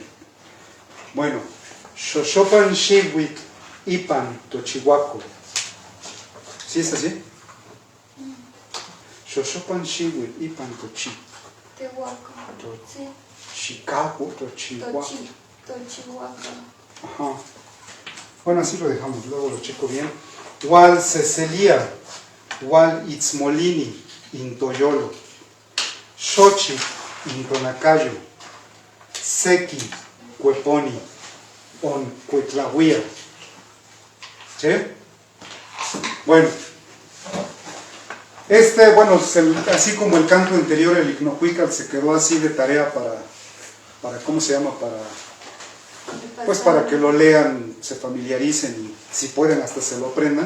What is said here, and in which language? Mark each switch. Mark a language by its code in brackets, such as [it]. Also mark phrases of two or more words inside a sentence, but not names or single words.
[es] Bueno, [nah] Xoshopan Xiwik Ipan Tochihuaco. [es] ¿Sí es así? [nah] Xoshopan Xiwik Ipan Tochihuaco. [es] Tehuaco. Sí. Chicago, Tochihuaco. Tochihuaco. Ajá. Bueno, así lo dejamos, luego lo checo bien. [nah] Wal Cecelia, Wal Itzmolini, Intoyolo, Xochi, Intonacayo, Seki, Cueponi, On Cuetlahuía. [es] ¿Sí? Bueno, así como el canto anterior, el Icnocuical, se quedó así de tarea para ¿cómo se llama? Pues para que lo lean, se familiaricen y si pueden hasta se lo aprendan.